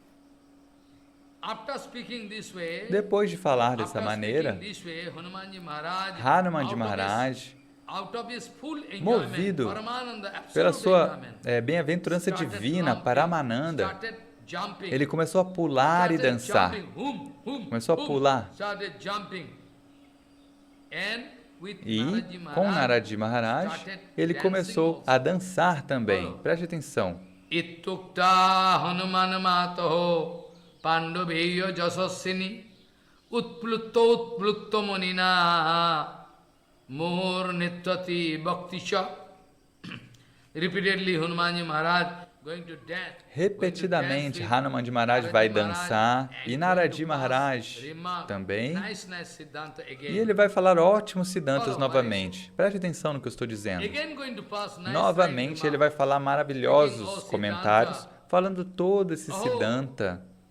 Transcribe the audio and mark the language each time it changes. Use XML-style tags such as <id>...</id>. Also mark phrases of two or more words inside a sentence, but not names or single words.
<pt>Depois de falar dessa maneira, Hanumanji Maharaj, movido pela sua bem-aventurança divina, Paramananda, ele começou a pular e dançar. Começou a pular. E, com Narad Maharaj, ele começou a dançar também. Preste atenção.</pt> <sa>Ittukta Hanuman Mataho Pandaveya Jasassini Utplutto Monina Mohor Nittati Bhaktisha.</sa> <en>Repeatedly Hanumanji Maharaj going to dance.</en> <pt>Repetidamente, Hanumanji Maharaj vai dançar e Narad Maharaj também. E ele vai falar ótimos Siddhantas novamente. Preste atenção no que eu estou dizendo. Novamente, ele vai falar maravilhosos comentários, falando todo esse Siddhanta.</pt>